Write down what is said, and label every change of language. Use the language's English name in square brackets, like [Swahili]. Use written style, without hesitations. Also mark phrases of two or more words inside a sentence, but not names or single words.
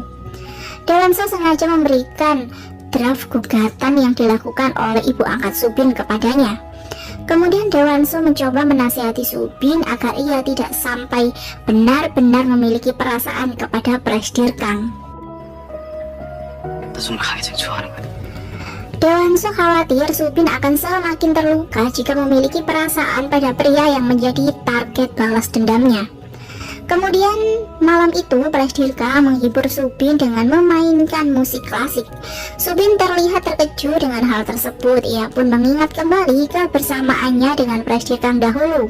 [Indonesian] Dewansu sengaja memberikan draft gugatan yang dilakukan oleh ibu angkat Subin kepadanya. Kemudian Dewansu mencoba menasihati Subin agar ia tidak sampai benar-benar memiliki perasaan kepada Prasirkang. [Korean] 너 정말 강혜정 좋아하는 거야? [Indonesian] Dewansu khawatir Subin akan semakin terluka jika memiliki perasaan pada pria yang menjadi target balas dendamnya. Kemudian malam itu Prasdirka menghibur Subin dengan memainkan musik klasik. Subin terlihat terkejut dengan hal tersebut. Ia pun mengingat kembali kebersamaannya dengan Prasdirka dahulu.